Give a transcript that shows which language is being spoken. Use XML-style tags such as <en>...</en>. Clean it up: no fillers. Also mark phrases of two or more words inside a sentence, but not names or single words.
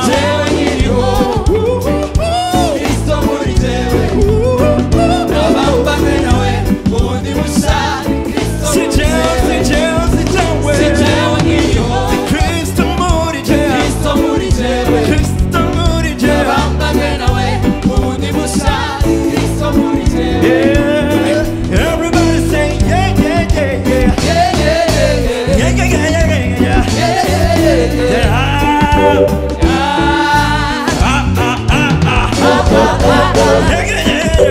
<rn>Kristo muri jewe nabambanywe nawe ubundi bushya Kristo si jewe nkiriho Kristo muri jewe nabambanywe nawe ubundi bushya Kristo muri jewe</rn> <en>everybody say yeah yeah yeah yeah yeah yeah yeah yeah</en>